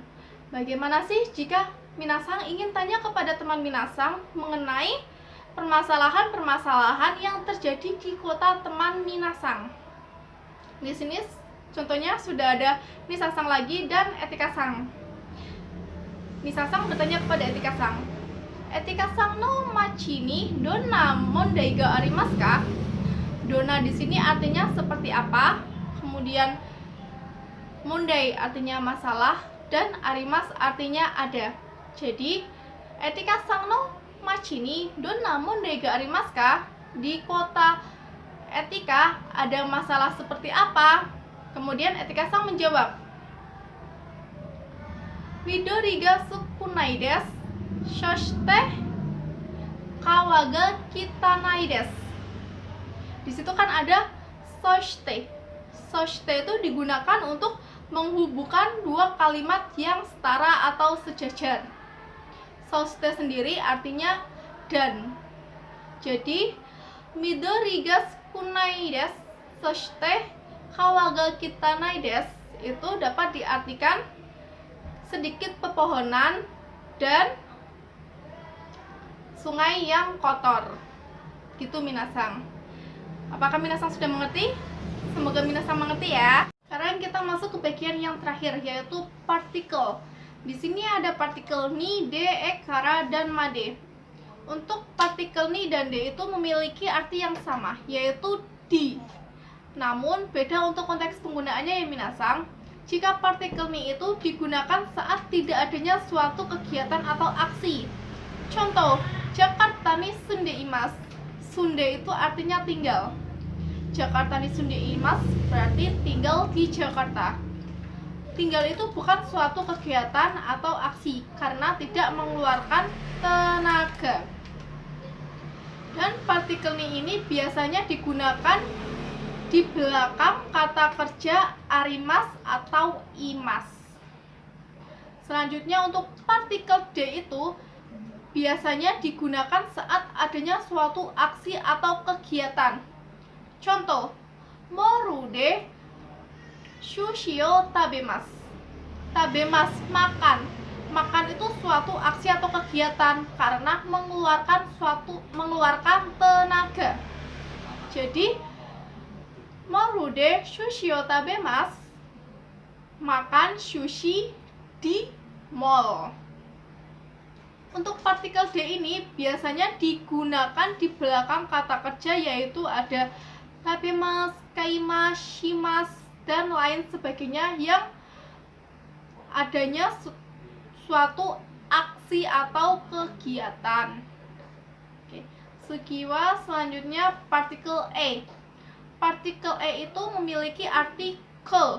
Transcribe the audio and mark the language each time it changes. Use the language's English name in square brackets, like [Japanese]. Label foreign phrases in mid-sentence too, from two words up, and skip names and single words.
[Indonesian] Bagaimana sih jika minasan ingin tanya kepada teman minasan mengenai permasalahan-permasalahan yang terjadi di kota teman minasan? Di sini contohnya sudah ada Nisa-san lagi dan Etika-san. Nisa-san bertanya kepada Etika-san, [Japanese] "Etikaさんの町にどんな問題がありますか?" [Indonesian] Donna di sini artinya seperti apa, kemudian mondai artinya masalah, dan arimas artinya ada. Jadi, [Japanese] Etikaさんの町にどんな問題がありますか? [Indonesian] Di kota Etika ada masalah seperti apa? Kemudian Etika-san menjawab, [Japanese] 緑が少ないです. そして川が汚いです. [Indonesian] Di situ kan ada soshite. Soshite itu digunakan untuk menghubungkan dua kalimat yang setara atau sejajar. Soshite sendiri artinya dan. Jadi [Japanese] 緑が少ないです、そして川が汚いです [Indonesian] itu dapat diartikan sedikit pepohonan dan sungai yang kotor. Gitu minasan. Apakah minasan sudah mengerti? Semoga minasan mengerti ya. Sekarang kita masuk ke bagian yang terakhir, yaitu partikel. Di sini ada partikel ni, de, ekara, dan made. Untuk partikel ni dan de itu memiliki arti yang sama, yaitu di. Namun beda untuk konteks penggunaannya ya minasan. Jika partikel ni itu digunakan saat tidak adanya suatu kegiatan atau aksi. [Japanese] Contoh, Jakarta ni sunde imasu. [Indonesian] Sunde itu artinya tinggal. [Japanese] Jakarta ni sunde imasu [Indonesian] berarti tinggal di Jakarta. Tinggal itu bukan suatu kegiatan atau aksi karena tidak mengeluarkan tenaga. Dan partikel ni ini biasanya digunakan di belakang kata kerja arimas atau imas. Selanjutnya untuk partikel D itu biasanya digunakan saat adanya suatu aksi atau kegiatan. Contoh, [Japanese] モールで寿司を食べます. [Indonesian] Tabemasu makan. Makan itu suatu aksi atau kegiatan karena mengeluarkan tenaga. [Japanese] Jadi, モールで寿司を食べます. [Indonesian] Makan sushi di mall. Untuk partikel D ini biasanya digunakan di belakang kata kerja, yaitu ada tabemasu, kaimasu, shimasu, dan lain sebagainya yang adanya suatu aksi atau kegiatan. Oke. Sekiwa selanjutnya partikel E. Partikel E itu memiliki arti ke.